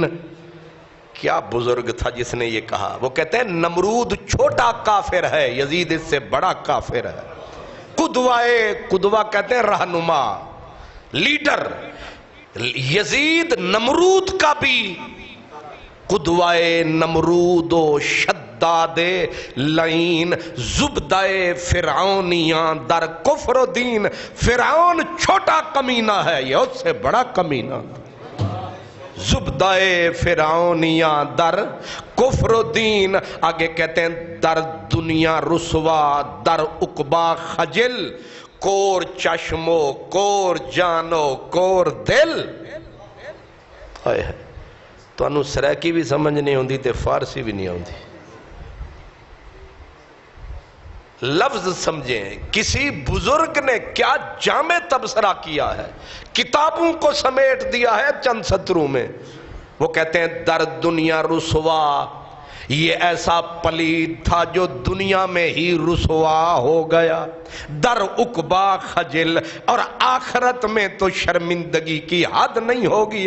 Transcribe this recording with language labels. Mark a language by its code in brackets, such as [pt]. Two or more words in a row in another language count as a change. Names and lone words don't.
[ur] کیا بزرگ تھا جس نے یہ کہا؟ وہ کہتے ہیں نمرود چھوٹا کافر ہے، یزید اس سے بڑا کافر ہے۔ قدوہ کہتے ہیں رہنما، لیڈر، یزید نمرود کا بھی قدوہ [fa] نمرود و شداد لعین، زبدہ فرعونیاں در کفر و دین۔ [ur] فرعون چھوٹا کمینہ ہے، یہ اس سے بڑا کمینہ تھا۔ [fa] زبدہ فرعونیاں در کفر و دین، [ur] آگے کہتے ہیں [fa] در دنیا رسوا در عقبہ خجل، کور چشمو کور جانو کور دل۔ [skr] تو انہوں سریکی بھی سمجھ نہیں ہوندی تے فارسی بھی نہیں ہوندی۔ [ur] لفظ سمجھیں، کسی بزرگ نے کیا جامع تبصرہ کیا ہے، کتابوں کو سمیٹ دیا ہے چند سطروں میں۔ وہ کہتے ہیں [fa] در دنیا رسوا، [ur] یہ ایسا پلید تھا جو دنیا میں ہی رسوا ہو گیا، [fa] در عقبہ خجل، [ur] اور آخرت میں تو شرمندگی کی حد نہیں ہوگی۔